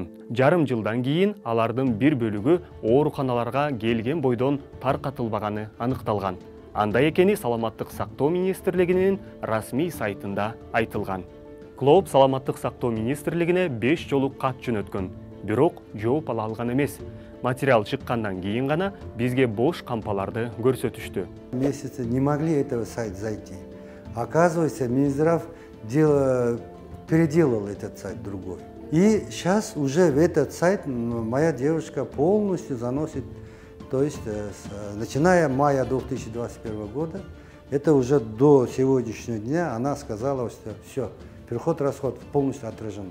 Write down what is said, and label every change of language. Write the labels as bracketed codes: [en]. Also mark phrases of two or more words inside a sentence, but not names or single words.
[ky] Жарым жылдан кийин алардын бир бөлүгү ооруканаларга келген бойдон таркатылбаганы аныкталган. Андай экени Саламаттык сактоо министрлигинин расмий сайтында айтылган. Клооп Саламаттык сактоо министрлигине 5 жолу кат жөнөткөн, бирок жооп ала алган эмес. Материал чыккандан кийин гана бизге бош кампаларды көрсөтүштү. [ru] Месяцы не могли этого сайт зайти. Оказывается, Минздрав переделал этот сайт другой. И сейчас уже в этот сайт моя девушка полностью заносит, то есть начиная мая 2021 года, это уже до сегодняшнего дня она сказала, что все, переход-расход полностью отражено.